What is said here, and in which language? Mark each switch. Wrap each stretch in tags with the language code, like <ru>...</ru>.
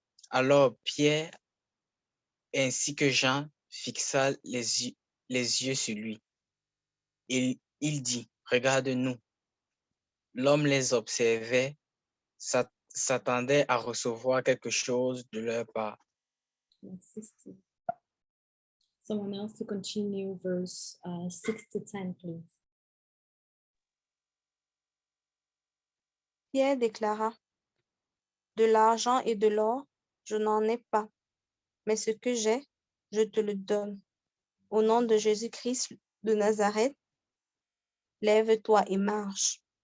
<fr>Alors Pierre ainsi que Jean fixa les yeux sur lui. Il dit, regarde-nous. L'homme les observait, s'attendait à recevoir quelque chose de leur part. Merci, Steve.</fr> <en>Someone else to continue verse 6 to 10, please.</en> <fr>Pierre déclara, de l'argent et de l'or, je n'en ai pas, mais ce que j'ai, je te le donne. Au nom de Jésus-Christ de Nazareth, lève-toi et marche.</fr>